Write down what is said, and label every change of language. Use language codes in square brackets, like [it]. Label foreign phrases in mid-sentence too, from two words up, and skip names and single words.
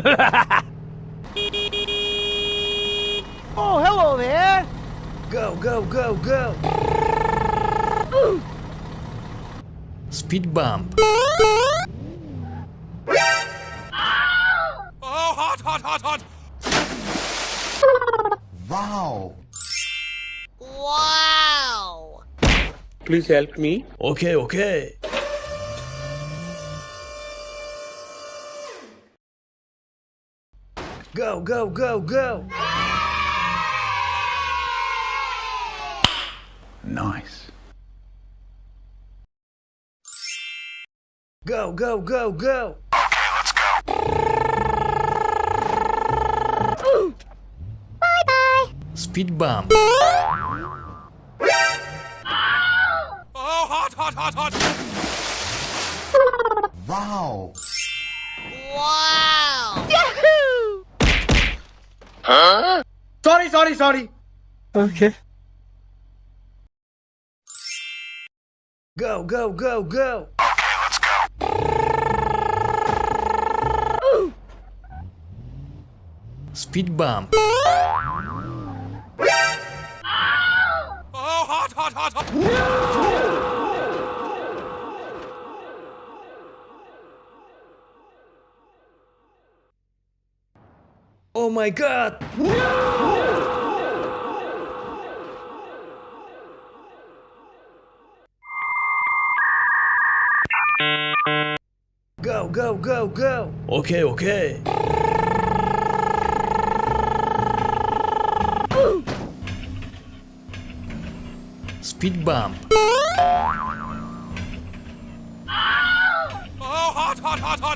[en] Oh, hello there! Go, go, go, go! Speed bump. Oh, hot, hot, hot, hot! Wow! Wow! Please help me. Okay, okay. Go, go, go, go! Nice. Go, go, go, go! Okay, let's go. Speed bump. Oh, hot, hot, hot, hot! Wow! Wow! Sorry. Okay. Go, go, go, go! Okay, let's go. Speed bump. Oh, hot, hot, hot, hot! Oh my god! Go, go, go, go! Okay, okay. Speed bump. Oh, hot, hot, hot, hot!